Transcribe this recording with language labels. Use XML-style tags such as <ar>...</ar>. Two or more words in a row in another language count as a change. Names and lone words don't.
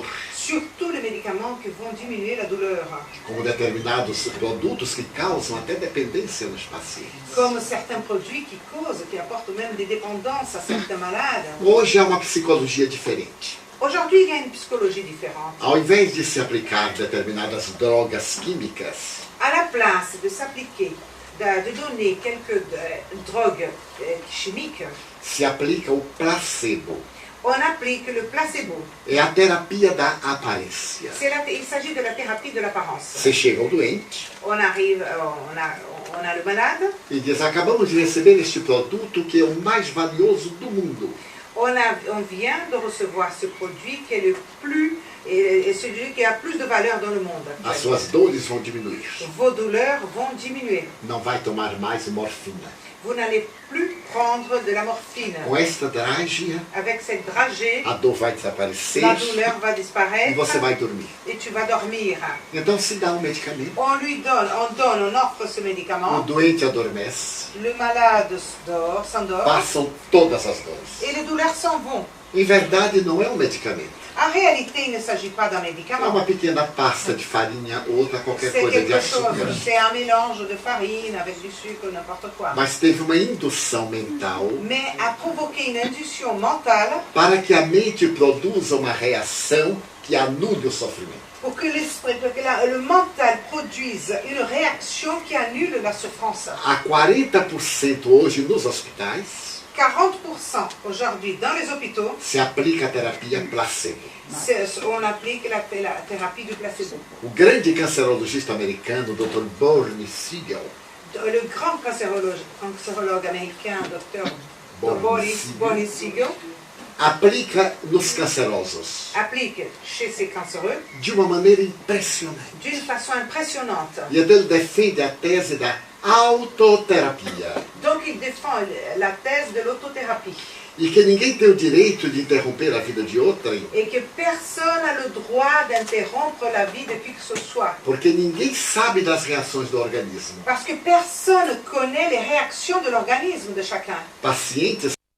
<fr>Surtout les médicaments qui vont diminuer la douleur,</fr> <pt>como determinados produtos que causam até dependência nos pacientes.</pt> <fr>comme certains produits qui causent, qui apportent même des dépendances à certains malades.</fr> <pt>Hoje há uma psicologia diferente.</pt> <fr>Aujourd'hui, il y a une psychologie différente.</fr> <pt>Ao invés de se aplicar determinadas drogas químicas,</pt> <fr>À la place de s'appliquer, de donner quelques drogues chimiques,</fr> <pt>se aplica o placebo.</pt> <fr>on applique le placebo.</fr> <pt>É a terapia da aparência.</pt> <fr>Il s'agit de la thérapie de l'apparence.</fr> <pt>Você chega ao doente</pt> <fr>On arrive, on a le malade,</fr> <pt>e diz: acabamos de receber este produto que é o mais valioso do mundo.</pt> <fr>on vient de recevoir ce produit qui est le plus, et celui qui a plus de valeur dans le monde.</fr> <pt>As suas dores vão diminuir.</pt> <fr>Vos douleurs vont diminuer.</fr> <pt>Não vai tomar mais morfina.</pt> <fr>Vous n'allez plus prendre de la morphine.</fr> <pt>Com esta dragea,</pt> <fr>Avec cette dragée,</fr> <pt>a dor vai desaparecer</pt> <fr>la douleur va</fr> <pt>e</pt> <fr>disparaître</fr> <pt>você vai dormir.</pt> <fr>et tu vas dormir.</fr> <pt>Então se dá um medicamento.</pt> <fr>On offre ce</fr> <pt>O</pt> <fr>médicament.</fr> <pt>doente adormece,</pt> <fr>Le malade s'endort</fr> <pt>passam todas as dores.</pt> <fr>et les douleurs s'en vont.</fr> <pt>Em verdade, não é um medicamento.</pt> <fr>En réalité, il ne s'agit pas d'un</fr> <pt>É</pt> <fr>médicament.</fr> <pt>uma pequena pasta de farinha ou outra qualquer</pt> <fr>C'est</fr> <pt>coisa de</pt> <fr>quelque chose,</fr> <pt>açúcar.</pt> <fr>c'est un mélange de farine avec du sucre, n'importe quoi.</fr> <pt>Mas teve uma indução mental</pt> <fr>Mais a provoqué une induction mentale</fr> <pt>para que a mente produza uma reação que anule o sofrimento.</pt> <fr>pour que le mental produise une réaction qui annule la souffrance.</fr> <pt>Há 40% hoje nos hospitais</pt> <fr>40% aujourd'hui dans les hôpitaux,</fr> <pt>se aplica a terapia placebo.</pt> <fr>on applique la thérapie du placebo.</fr> <pt>O grande cancerologista americano, Dr. Bernie Siegel,</pt> <fr>Le grand cancérologue américain, Dr. Boris Boris Siegel,</fr> <pt>aplica nos cancerosos</pt> <fr>applique chez ces cancéreux</fr> <pt>de uma maneira impressionante.</pt> <fr>d'une façon impressionnante.</fr> <pt>E ele defende a tese da autoterapia.</pt> <fr>Donc il défend la thèse de l'autothérapie.</fr> <pt>E que ninguém tem o direito de interromper a vida de outrem,</pt> <fr>et que personne n'a le droit d'interrompre la vie de qui que ce soit.</fr> <pt>porque ninguém sabe das reações do organismo.</pt> <fr>Parce que personne ne connaît les réactions de l'organisme de chacun.</fr> <pt>Pacientes</pt>